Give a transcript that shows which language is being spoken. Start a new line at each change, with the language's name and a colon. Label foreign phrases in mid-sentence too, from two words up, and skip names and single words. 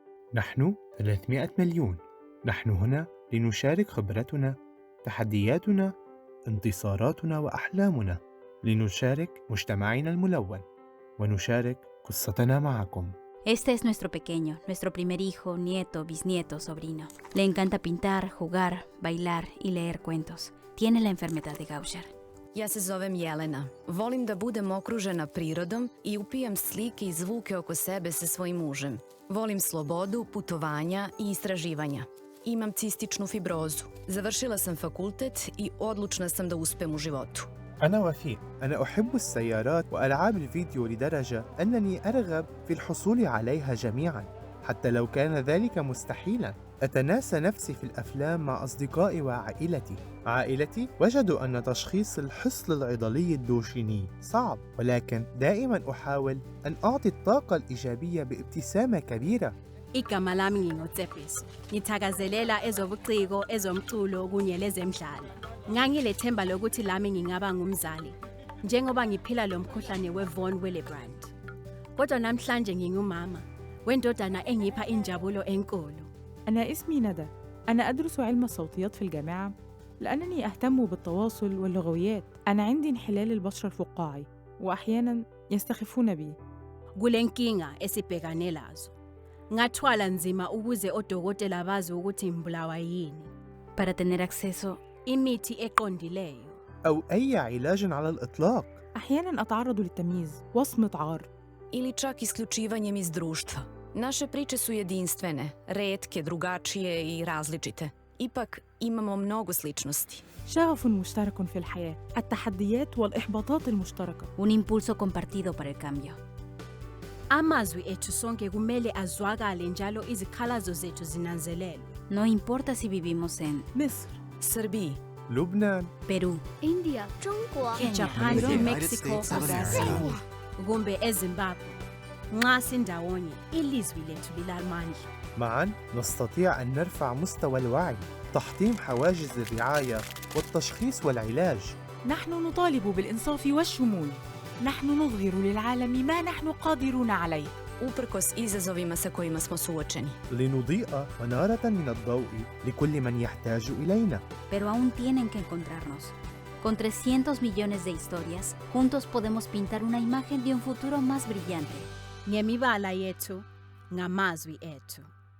Arabic: نحن 300 مليون. نحن هنا لنشارك خبرتنا، تحدياتنا، انتصاراتنا وأحلامنا، لنشارك مجتمعنا الملون، ونشارك قصتنا معكم.
Spanish: Este es nuestro pequeño, nuestro primer hijo, nieto, bisnieto, sobrino. Le encanta pintar, jugar, bailar y leer cuentos. Tiene la enfermedad de Gaucher.
Serbian: Ja se zovem Jelena. Volim da budem okružena prirodom i upijam slike i zvuke oko sebe sa svojim mužem. Volim slobodu, putovanja i istraživanja. Imam cističnu fibrozu. Završila sam fakultet i odlučna sam da uspem u životu.
Arabic: أنا وفيق. أنا أحب السيارات وألعاب الفيديو لدرجة أنني أرغب في الحصول عليها جميعا، حتى لو كان ذلك مستحيلا. أتناسى نفسي في الأفلام مع أصدقائي وعائلتي. عائلتي وجدوا أن تشخيص الحصل العضلي الدوشيني صعب، ولكن دائما أحاول أن أعطي الطاقة الإيجابية بابتسامة كبيرة.
North Ndebele: Igama lami ngingoTsepis. Ngithakazelela ezobuciko, ezomculo kunye lezemidlalo. Ngangilethemba lokuthi lami ngingaba ngumzali, njengoba ngiphila lo mkhuhlane weVon Willebrand. Kodwa namhlanje ngingumama wendodana engipha injabulo enkulu.
Arabic: أنا اسمي ندى. أنا أدرس علم الصوتيات في الجامعة لأنني أهتم بالتواصل واللغويات. أنا عندي انحلال البشرة الفقاعي وأحياناً يستخفون بي.
North Ndebele: Kule nkinga esibhekane lazo, ngathwala nzima ukuze odokotela bazi ukuthi ngibulawa yini.
Spanish: Para tener acceso
North Ndebele: Imithi eqondileyo.
Arabic: أو أي علاج على الإطلاق. أحياناً أتعرض للتمييز وصمة عار.
Serbian: Ili čak isključivanjem iz društva. Naše priče su jedinstvene, retke, drugačije i različite. Ipak imamo mnogo sličnosti.
Arabic: شغف مشترك في الحياة، التحديات والإحباطات المشتركة.
Spanish: un impulso compartido para el cambio.
North Ndebele: Amazwi ethu sonke kumele azwakale njalo izikhalazo zethu zinanzelelwe.
Spanish: No importa si vivimos en
Arabic: مصر،
Serbian: Srbiji,
Arabic: لبنان،
Spanish: Perú,
English: India, 中国 Japan, United Mexico, States of Brazil, America.
North Ndebele: kumbe eZimbabwe. Nxa sindawonye, ilizwi lethu lilamandla.
Arabic: معا نستطيع أن نرفع مستوى الوعي، تحطيم حواجز الرعاية والتشخيص والعلاج. نحن نطالب بالإنصاف والشمول. نحن نظهر للعالم ما نحن قادرون عليه.
Serbian: uprkos izazovima sa kojima smo suočeni.
Arabic: لنضيء منارة من الضوء لكل من يحتاج إلينا.
Spanish: pero aún tienen que encontrarnos. Con 300 millones de historias, juntos podemos pintar una imagen de un futuro más brillante.
North Ndebele: Ngemibala yethu, ngamazwi ethu.